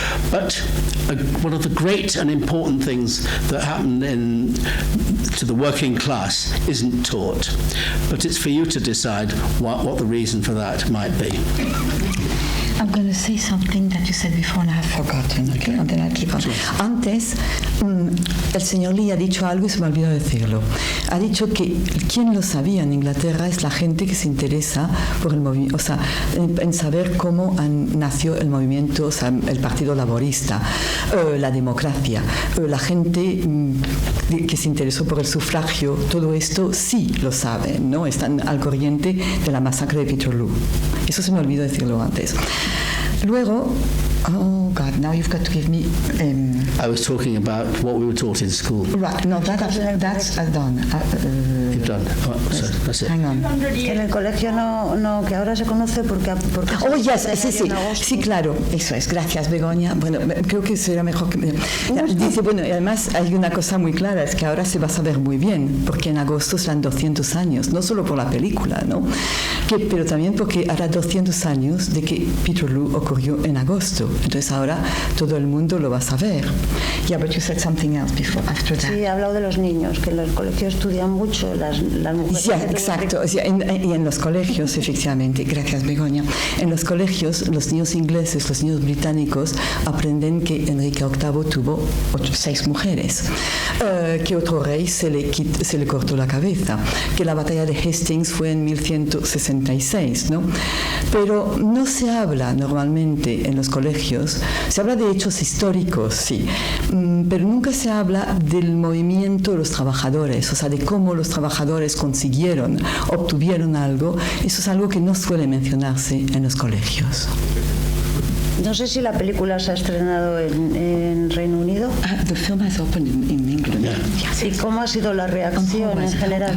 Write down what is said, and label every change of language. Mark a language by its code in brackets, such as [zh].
[en] But one of the great and important things that happened to the working class isn't taught. But it's for you to decide what the reason for that might be. I'm going to say something that you said before and I have forgotten, okay? And then I'll keep on. [es] Antes, el señor Leigh ha dicho algo y se me ha olvidado decirlo. Ha dicho que quien lo sabía en Inglaterra es la gente que se interesa por el movimiento, o sea, en saber cómo nació el movimiento, o sea, el Partido Laborista, la democracia, la gente que se interesó por el sufragio, todo esto sí lo saben, ¿no? Están al corriente de la masacre de Peterloo. Eso se me olvidó decirlo antes. Luego, [en] oh God, now you've got to give me... I was talking about what we were taught in school. Right, no, that's done. You've done. Oh, so that's it. Hang on. [es] En el colegio no, que ahora se conoce porque [en] Oh, yes, [es] sí, claro, eso es. Gracias, Begoña. Bueno, creo que sería mejor que... Dice, bueno, y además hay una cosa muy clara, es que ahora se va a saber muy bien, porque en agosto serán 200 años, no solo por la película, ¿no? Pero también porque hará 200 años de que Peterloo ocurrió en agosto. Entonces ahora todo el mundo lo va a saber. [en] Yeah, but you said something else after that. [es] Sí, he hablado de los niños, que en los colegios estudian mucho las mujeres. Sí, exacto. O sea, y en los colegios, efectivamente, gracias Begoña, en los colegios los niños ingleses, los niños británicos aprenden que Enrique VIII tuvo 6 mujeres, que otro rey se le cortó la cabeza, que la batalla de Hastings fue en 1166, ¿no? Pero no se habla normalmente en los colegios, se habla de hechos históricos, sí, pero nunca se habla del movimiento de los trabajadores, o sea, de cómo los trabajadores obtuvieron algo. Eso es algo que no suele mencionarse en los colegios. No sé si la película se ha estrenado en Reino Unido. [en] The film has opened in England. [es] ¿Y cómo ha sido la reacción en general?